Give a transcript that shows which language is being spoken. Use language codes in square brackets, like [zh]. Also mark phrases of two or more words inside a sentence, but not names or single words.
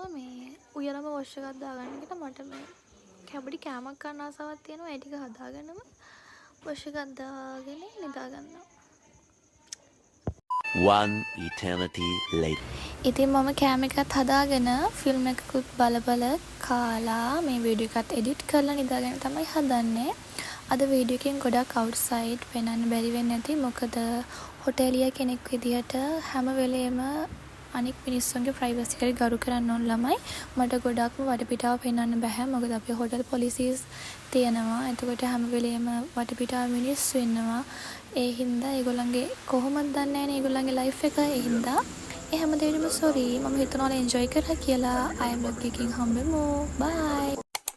[si] මේ උයලම වොෂ් එකක් දාගන්න කියලා මට මේ කැබඩි කෑමක් ගන්න ආසාවක් තියෙනවා. ඒ ටික හදාගෙනම වොෂ් එකක් දාගෙන නිදා ගන්නවා. [en] One eternity later. [si] ඉතින් මම කෑම එකත් හදාගෙන ෆිල්ම් එකකුත් බල කාලා මේ වීඩියෝ එකත් එඩිට් කරලා නිදාගෙන තමයි හදන්නේ. අද වීඩියෝ එකෙන් ගොඩක් අවුට්සයිඩ් පෙන්වන්න බැරි වෙන්නේ නැති. මොකද හොටෙලිය කෙනෙක් විදිහට හැම වෙලේම අනික් මිනිස්සුන්ගේ ප්‍රයිවසි එකට ගරු කරන්න ඕන ළමයි. මට ගොඩක්ම වටපිටාව පෙන්වන්න බෑ. මොකද අපේ [en] hotel policies [si] තියෙනවා. එතකොට හැම වෙලේම වටපිටාව මිනිස්සු ඉන්නවා. ඒ හින්දා ඒගොල්ලන්ගේ කොහොමද දන්නේ නැහැ නේ ඒගොල්ලන්ගේ ලයිෆ් එක. ඒ හින්දා ඒ හැම දෙයකම සෝරි. මම හිතනවා එන්ජොයි කරා කියලා. [en] I am [si] vlog එකකින් හම්බෙමු. bye.